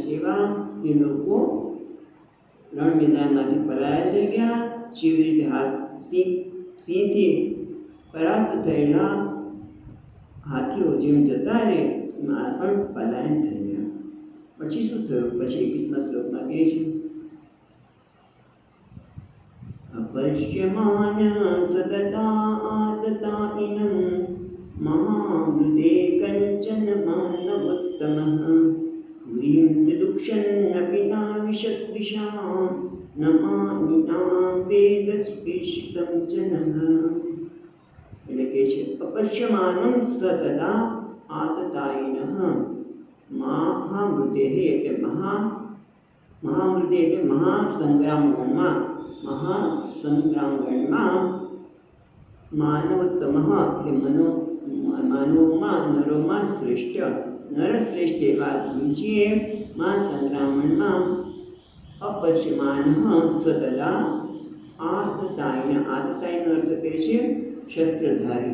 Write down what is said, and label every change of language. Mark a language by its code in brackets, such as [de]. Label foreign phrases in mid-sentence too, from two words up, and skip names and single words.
[gu] એવા એ લોકો રણ મેદાનમાંથી પલાયન થઈ ગયા. જેવી રીતે સિંહથી પરાસ્ત થયેલા હાથીઓ જેમ જતા રહે એમાં પણ પલાયન થઈ ગયા. પછી શું થયું? પછી 21મા શ્લોકમાં કહે છે, [sa] अपश्यमान सतता आतताइनं महामृदे कंचन मानवोत्तमः पुरीं दिदुक्षन्नपि नाविशद्विषां नमामिनां वेद चिकीर्षितं जनः. [gu] એટલે કે છે [sa] अपश्यमानम सतता आततइनः महामृदेह [gu] એટલે મહામૃદે એટલે મહાસંગ્રામગણમાં માનવોત્તમ એટલે માનવોમાં નરોમાં શ્રેષ્ઠ નરશ્રેષ્ઠ એવા ધ્રુજીએ મહાસંગ્રામણમાં [sa] अपश्यमान सतता आतताइन [gu] આતતાઈનો અર્થ કહે છે શસ્ત્રધારી.